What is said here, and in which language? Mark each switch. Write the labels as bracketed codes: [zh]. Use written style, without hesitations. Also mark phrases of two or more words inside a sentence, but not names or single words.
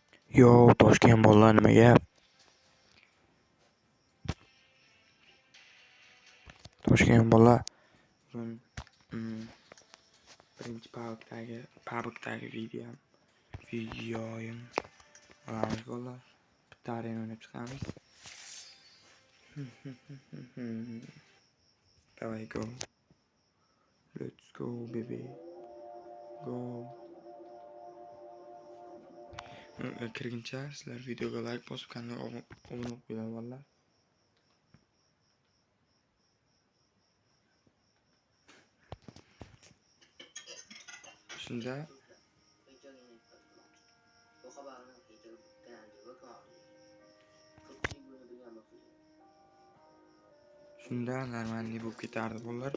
[uz] Yo, Toshkent bolalar nima gap? Toshkent bola bugun birinchi pabgdagi videoyim olamiz bola. Bitta arena o'ynab chiqamiz. [en] Давай, go. Let's go, baby. Go. [uz] Kirguncha sizlar videoga like bosib, kanalga obuna bo'lib qo'yinglar bola. Shunda normalniy bo'lib ketardi bolalar.